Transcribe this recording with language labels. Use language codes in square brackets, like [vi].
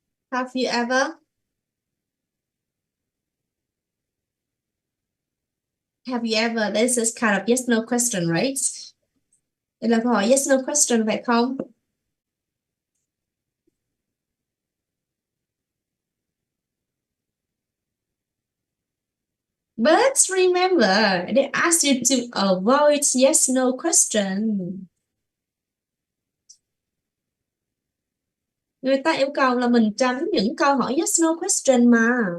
[en] Have you ever Have you ever? This is kind of yes no question, right? [vi] Đây là câu hỏi [en] yes no question [vi] phải không? [en] But remember, they ask you to avoid yes no question. [vi] Người ta yêu cầu là mình tránh những câu hỏi [en] yes no question [vi] mà.